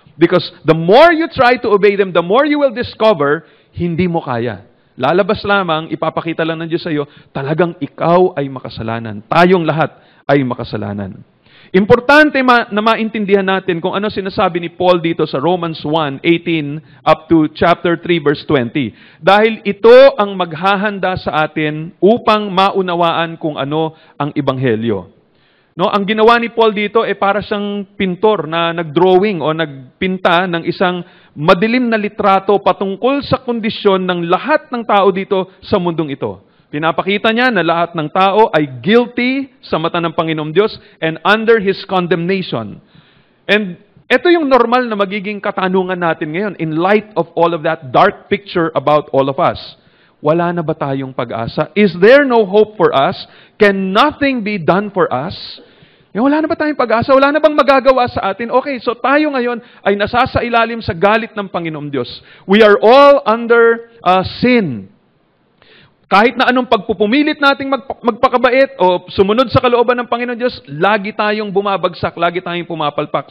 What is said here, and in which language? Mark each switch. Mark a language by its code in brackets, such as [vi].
[en] Because the more you try to obey them, the more you will discover, [tl] hindi mo kaya. Lalabas lamang, ipapakita lang ng Diyos sa iyo, talagang ikaw ay makasalanan. Tayong lahat ay makasalanan. Importante na maintindihan natin kung ano sinasabi ni Paul dito sa Romans 1:18 up to chapter 3 verse 20. Dahil ito ang maghahanda sa atin upang maunawaan kung ano ang ebanghelyo. No, ang ginawa ni Paul dito para siyang pintor na nagdrawing o nagpinta ng isang madilim na litrato patungkol sa kondisyon ng lahat ng tao dito sa mundong ito. Pinapakita niya na lahat ng tao ay guilty sa mata ng Panginoong Diyos [en] and under His condemnation. And [tl] ito yung normal na magiging katanungan natin ngayon [en] in light of all of that dark picture about all of us. [tl] Wala na ba tayong pag-asa? [en] Is there no hope for us? Can nothing be done for us? [tl] Wala na ba tayong pag-asa? Wala na bang magagawa sa atin? Okay, so tayo ngayon ay nasasailalim sa galit ng Panginoong Diyos. [en] We are all under sin. [tl] Kahit na anong pagpupumilit nating magpakabait o sumunod sa kalooban ng Panginoon Diyos, lagi tayong bumabagsak, lagi tayong pumapalpak.